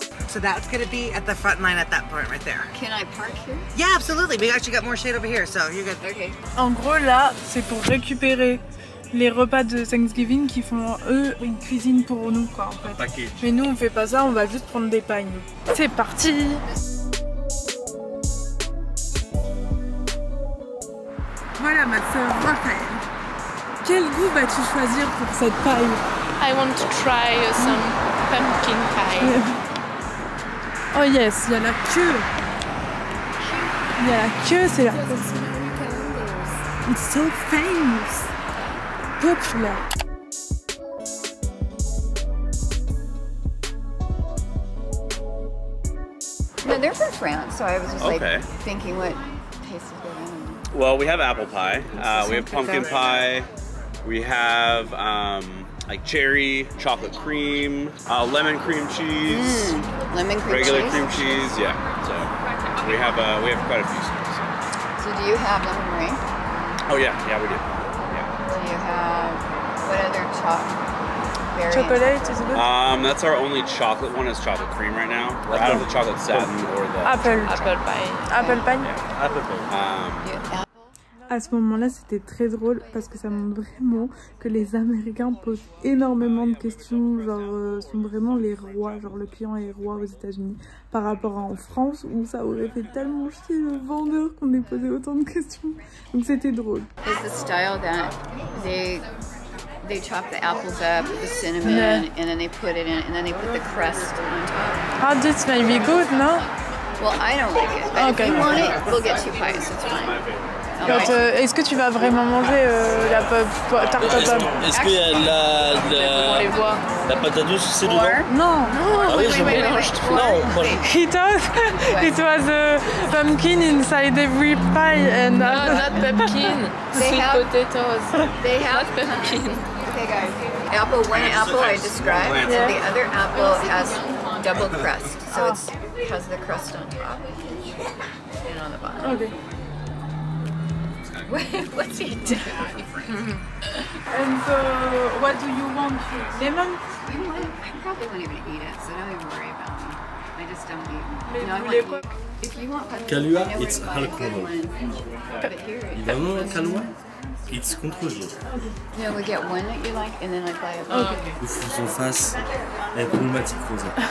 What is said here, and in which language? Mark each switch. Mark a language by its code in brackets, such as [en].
[en] So that's going to be at the front line at that point right there. Can I park here? Yeah, absolutely. We actually got more shade over here, so you're good. Okay. [fr] En gros là, c'est pour récupérer les repas de Thanksgiving qui font eux une cuisine pour nous quoi en fait. [en] Package. [fr] Mais nous on fait pas ça, on va juste prendre des pailles. C'est parti! Voilà ma soeur Raphaël. Quel goût vas-tu choisir pour cette paille? [en] I want to try some pumpkin pie. Oh yes, [fr] il y a la queue. Il y a la queue, c'est la... [en] It's so famous. Popular. No, they're from France, so I was just like thinking what tastes good. Well, we have apple pie. We have pumpkin pie. We have like cherry, chocolate cream, lemon cream cheese, regular cream cheese. Yeah. So we have quite a few stuff. So do you have lemon meringue? Oh yeah, we do. Yeah. Do you have what other chocolate is good? That's our only chocolate one is chocolate cream right now. We're out of the chocolate satin or the apple pie. Apple pie. Yeah. Apple pie. [fr] À ce moment-là, c'était très drôle parce que ça montre vraiment que les Américains posent énormément de questions, genre sont vraiment les rois, genre le client est roi aux États-Unis, par rapport à en France où ça aurait fait tellement chier le vendeur qu'on ait posé autant de questions. Donc c'était drôle. [en] Is the style that they chop the apples up with the cinnamon and then they put it in and then they put the crust on top. Oh, this may be good, no? Well, I don't like it, but if you want it, we'll get 2 pies, it's fine. [fr] Est-ce que tu vas vraiment manger la tarte à pomme? Est-ce qu'il y a la patate douce aussi dedans? Non. Ah oui, je mélange tout. Non, moi [en] He thought it was a pumpkin inside every pie and no, not pumpkin. Sweet potatoes. They have not pumpkin. Okay, guys. One apple I described. Yeah. The other apple has double crust, so it has the crust on top and on the bottom. Okay. What's he doing? And so, what do you want? Lemon? You know what? I probably won't even eat it, so don't even worry about me. I just don't eat it. No, if you want Kahlua, it's alcohol. But here it [fr] Évidemment, Kahlua, [en] it's [fr] contrôlé. [en] No, we get one that you like, and then I buy a [fr] Il faut qu'on fasse la problématique rosa.